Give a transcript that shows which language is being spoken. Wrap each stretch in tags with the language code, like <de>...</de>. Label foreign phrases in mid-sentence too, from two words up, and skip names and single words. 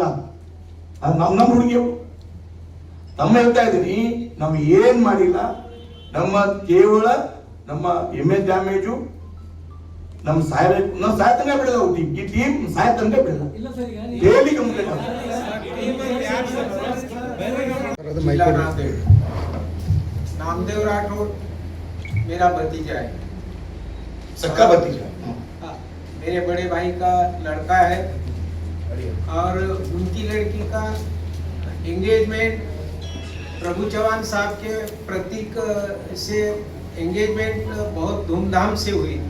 <kn>ನಮ್ಮ ಹುಡುಗಿಯವು ತಮ್ಮ ಹೇಳ್ತಾ ಇದ್ದೀನಿ, ನಾವು ಏನ್ ಮಾಡಿಲ್ಲ. ನಮ್ಮ ಕೇವಲ ನಮ್ಮ</kn> <en>image damage</en> <kn>ನಮ್ಮ ಸಾಯ್ತಂಗ ಬಿಡಲ್ಲ. ಈ ಟೀಮ್ ಸಾಯ್ತಂಗ ಬಿಡಲ್ಲ. ಇಲ್ಲ ಸರ್, ಈಗ</kn> <en>daily complaint</en> <hi>नामदेव राठौर मेरा भतीजा है, सक्का भतीजा। मेरे बड़े भाई का लड़का है और उनकी लड़की का एंगेजमेंट प्रभु चौहान साहब के प्रतीक से एंगेजमेंट बहुत धूमधाम से हुई थी।</hi>